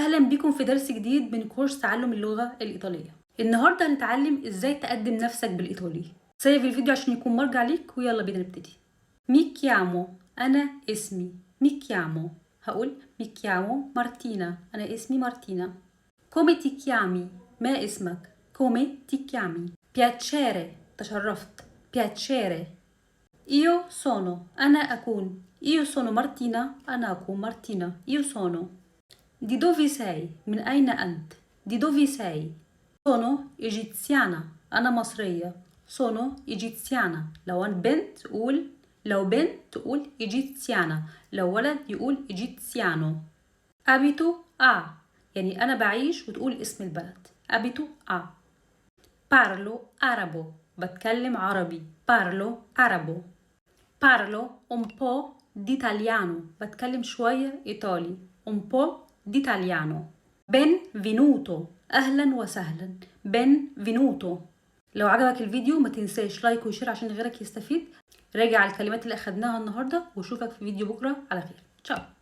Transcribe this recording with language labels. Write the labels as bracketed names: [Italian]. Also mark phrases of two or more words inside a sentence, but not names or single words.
[Arabic] أهلا بكم في درس جديد من كورس تعلم اللغة الإيطالية. النهاردة هنتعلم إزاي تقدم نفسك بالإيطالي. سيف الفيديو عشان يكون مرجع ليك ويلا بينا نبتدي. [Italian] mi chiamo, [Arabic] أنا اسمي. [Italian] mi chiamo, هقول mi chiamo مارتينا، [Arabic] أنا اسمي مارتينا. [Italian] come ti chiami، [Arabic] ما اسمك. [Italian] come ti chiami. piacere، تشرفت. piacere. io sono، [Arabic] أنا أكون. [Italian] io sono Martina، [Arabic] أنا أكون مارتينا. [Italian] io sono. Di dove sei؟ [Arabic] من أين أنت؟ [Italian] Di dove sei؟ sono egiziana، [Arabic] أنا مصرية. [Italian] sono egiziana. [Arabic] لو أنا بنت قول، لو بنت تقول egiziana، لو ولد يقول egiziano. [Italian] abito a، [Arabic] يعني أنا بعيش وتقول اسم البلد. [Italian] abito a. parlo arabo، [Arabic] بتكلم عربي. [Italian] parlo arabo. parlo un po' d'italiano، [Arabic] بتكلم شوية إيطالي. [Italian] un po' d'italiano. benvenuto، [Arabic] أهلا وسهلا. [Italian] benvenuto. [Arabic] لو عجبك الفيديو ما تنساش لايك وشير عشان غيرك يستفيد. راجع على الكلمات اللي أخدناها النهاردة وشوفك في فيديو بكرة على خير. تشاو.